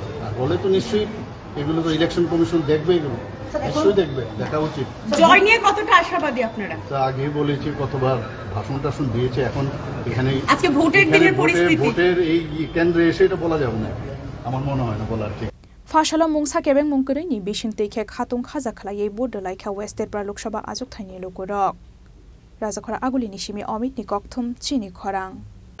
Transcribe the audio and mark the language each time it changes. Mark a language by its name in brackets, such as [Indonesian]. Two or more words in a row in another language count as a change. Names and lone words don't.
[Bangla] আর হলে তো নিশ্চয়ই এগুলো তো [English] election commission [Bangla] দেখবে, এগুলো নিশ্চয়ই দেখবে, দেখা উচিত। জয় নিয়ে কতটা আশাবাদী আপনারা? আগেই বলেছি, কতবার ভাষণ টাষণ দিয়েছে। এখন এখানে আজকে ভোটের দিনের পরিস্থিতি, ভোটের এই কেন্দ্রে এসে এটা বলা যাবে না, আমার মনে হয় না বলার ঠিক। [Kok Borok] फाशालो मुंसा केबें मुंकरैनि बिसिंतै खे खातुं खाजा खलायै बोर्ड लाइखा वेस्ट त्रिपुरा लोकसभा आजुगथायनि लोगरक राजाखरा आगुलिनि सिमि अमितनि कक्थुम चिनि खरां।